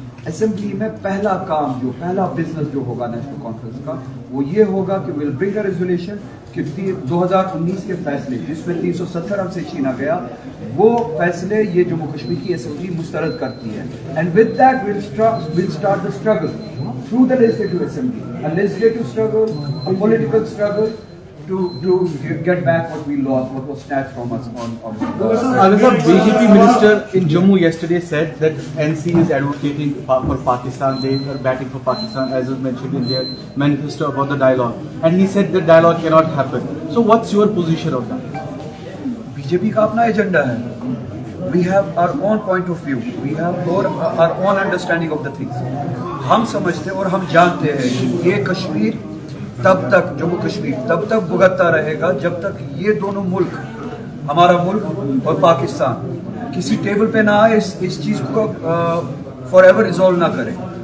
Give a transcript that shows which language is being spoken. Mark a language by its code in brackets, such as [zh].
[hi] Assembly में पहला business जो होगा नेशनल कॉन्फ्रेंस का, वो ये होगा कि [en] will bring a resolution [hi] कि 2019 के फैसले जिसमें 370 हमसे छीना गया, वो फैसले ये जम्मू कश्मीर की असेंबली मुस्तरद करती है, [en] And with that will start the struggle through the legislative assembly, a legislative struggle, a political struggle to get back what we lost, what was snatched from us on BJP minister in Jammu yesterday said that NC is advocating for Pakistan, they are batting for Pakistan as was mentioned in their manifesto about the dialogue, and he said that dialogue cannot happen. So what's your position on that? BJP [hi] का अपना agenda है, [en] we have our own point of view, we have our own understanding of the things। [hi] हम समझते और हम जानते हैं कि ये कश्मीर तब तक, जम्मू कश्मीर तब तक भुगतता रहेगा जब तक ये दोनों मुल्क, हमारा मुल्क और पाकिस्तान, किसी टेबल पे ना आए, इस चीज़ को [en] forever resolve [hi] ना करें।